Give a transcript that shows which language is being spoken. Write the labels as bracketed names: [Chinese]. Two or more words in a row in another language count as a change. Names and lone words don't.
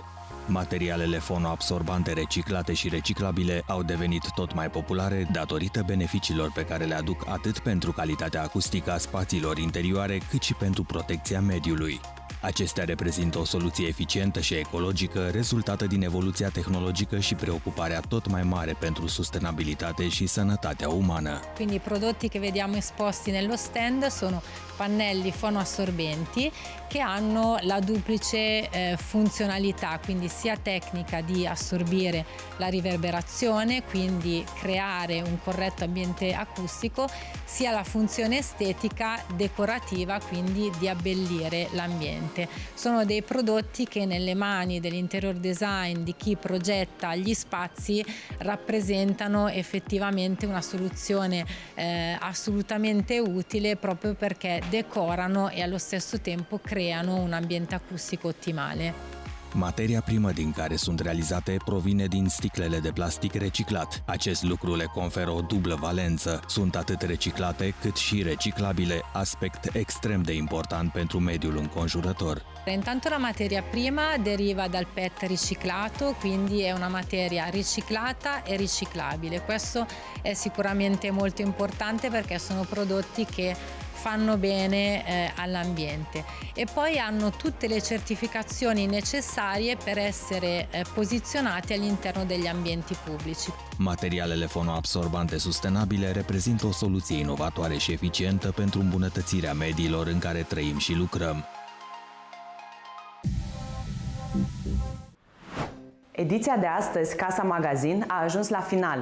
[Romanian] Materialele fonoabsorbante reciclate și reciclabile au devenit tot mai populare datorită beneficiilor pe care le aduc atât pentru calitatea acustică a spațiilor interioare, cât și pentru protecția mediului. Acestea reprezintă o soluție eficientă și ecologică, rezultată din evoluția tehnologică și preoccuparea tot mai mare pentru sustenabilitate și sănătatea umană. [Italian] Quindi i prodotti che vediamo esposti nello stand sono pannelli fonoassorbenti che hanno la duplice funzionalità, quindi sia tecnica di assorbire la riverberazione, quindi creare un corretto ambiente acustico, sia la funzione estetica decorativa, quindi di abbellire l'ambiente. Sono dei prodotti che nelle mani dell' [English] interior design [Italian] di chi progetta gli spazi rappresentano effettivamente una soluzione assolutamente utile, proprio perché decorano e allo stesso tempo creano un ambiente acustico ottimale. [Romanian] Materia primă din care sunt realizate provine din sticlele de plastic reciclat. Acest lucru le conferă o dublă valență. Sunt atât reciclate cât și reciclabile, aspect extrem de important pentru mediul înconjurător. [Italian] Intanto la materia prima deriva dal PET riciclato, quindi è una materia riciclata e riciclabile. Questo è sicuramente molto importante perché sono prodotti che fanno bene all'ambiente e poi hanno tutte le certificazioni necessarie per essere posizionati all'interno degli ambienti pubblici. [Romanian] Materialele fonoabsorbante sustenabile reprezintă o soluție inovatoare și eficientă pentru îmbunătățirea mediilor în care trăim și lucrăm. Ediția de astăzi, Casa Magazin, a ajuns la final.